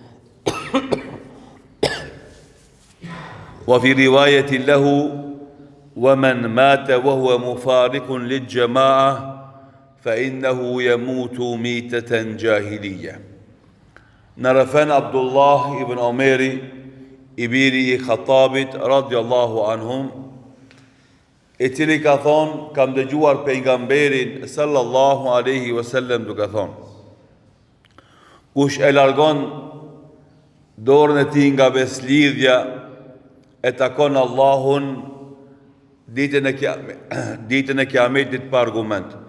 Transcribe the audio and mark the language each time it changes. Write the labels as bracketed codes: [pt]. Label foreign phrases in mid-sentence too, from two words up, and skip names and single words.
[ar] وفي رواية له: ومن مات وهو مفارق للجماعة فإنه يموت ميتة جاهلية. [sq] نرفان عبد الله ibn Omeri, i biri i Khattabit [ar] رضي الله عنهم, [sq] i cili ka thonë: kam dëgjuar pejgamberin [ar] صلى الله عليه وسلم [sq] duke thonë: kush e largon dorën e tij nga beslidhja, e takon Allahun ditën e kiametit pa argument.